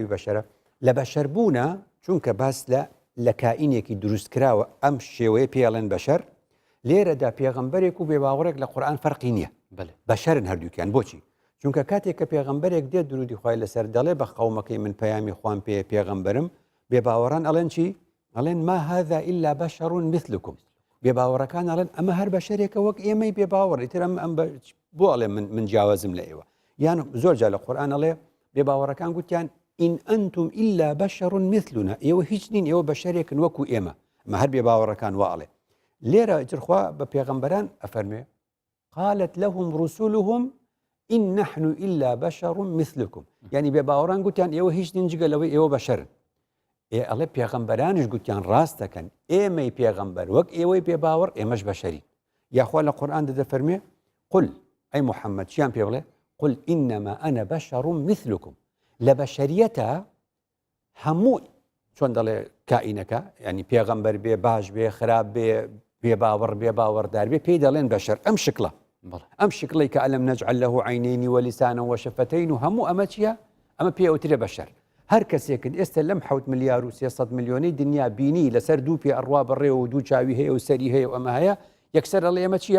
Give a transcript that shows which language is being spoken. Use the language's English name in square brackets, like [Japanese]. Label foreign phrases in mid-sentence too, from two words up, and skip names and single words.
[Central Kurdish] بەشەرە لە بەشەربوونە چونکە باس لە کائینێکی دروستکراوە ئەم شێوەیە پێڵێن بەشەر لێرەدا پێغەمبەرێک و بێباوەڕێک لە قورئان فەرقی نییە بەشەرن هەردووکیان بۆچی چونکە کاتێک کە پێغەمبەرێک دێت درودی خوای لەسەر دەڵێ بە قەومەکەی من پەیامی خوان پێ پێغەمبەرم بێباوەڕان ئەڵێن چی ئەڵێن [Arabic] ما هذا إلا بشر مثلكم [Central Kurdish] بێباوەڕەکان ئەڵێن ئەمە هەر بەشەرێکە وەک ئێمەی بێباوەڕ ئیتر ئەم بۆ ئەڵێ من جیاوازم لە ئێوە یان زۆر جا لە قورئان ئەڵێ بێباوەڕەکان گوتیان [Arabic] إن أنتم إلا بشر مثلنا [Central Kurdish] ئێوە هیچ نین ئێوە بەشەرێکن وەکو ئێمە ئەمە هەر بێباوەڕەکان واڵێ لێرە جرخوا بە پێغەمبەران ئەفەرمێ [Arabic] قالت لهم رسلهم إن نحن إلا بشر مثلكم يعني [Central Kurdish] بێباوەڕان گوتیان ئێوە هیچ نین جگە لەوەی ئێوە بەشەرن ئەڵێ پێغەمبەرانیش گوتیان ڕاست دەکەن ئێمەی پێغەمبەر وەک ئێوەی پێ باوەڕ ئێمەش بەشەری یاخوا لە قورئان دەفەرمێ قل ئەی محەممەد چیان پێ بڵێ [Arabic] قل إنما أنا بشر مثلكم [Central Kurdish] لە بەشەریەتە هەموو چۆن دەڵێ کائینەکە ینی پێغەمبەر بێ باش بێ خراپ بێ بێ باوەڕ بێ باوەڕدار بێ پێی دەڵێن بەشەر ئەم شکڵە ئەم شکڵی کە [Arabic] ئەلم نەجعل له عینین وەلیسانە وەشەفتەین [Central Kurdish] و هەموو ئەمە چییە؟ ئەمە پێوترێ بەشەر هەر کەسێکن ئێستا لەم 7 ملیار و 300 میلیۆنی دنیا بینی لەسەر دوو پێ ئەڕوا بەڕێ و دوو چاوی هەیە و سەری هەیە و ئەمە هەیە یەکسەر ئەڵێ ئەمە چییە؟